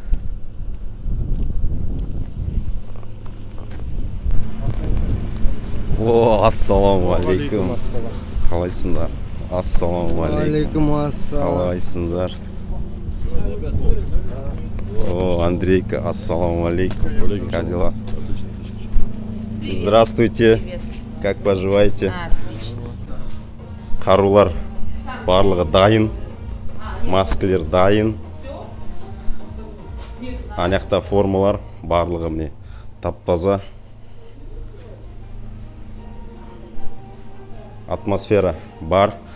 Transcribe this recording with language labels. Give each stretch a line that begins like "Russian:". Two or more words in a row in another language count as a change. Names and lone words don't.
Arabic: О, السلام عليكم.
Kazakh: Қалайсыңдар?
Arabic: السلام عليكم.
Kazakh: Қалайсыңдар? О, Андрейка,
Arabic: السلام عليكم.
Russian: Как дела? Здравствуйте. Как поживаете?
Kazakh: Қарулар барлығы дайын, маскалар дайын, анақта формалар барлығы міне тап-таза, атмосфера бар.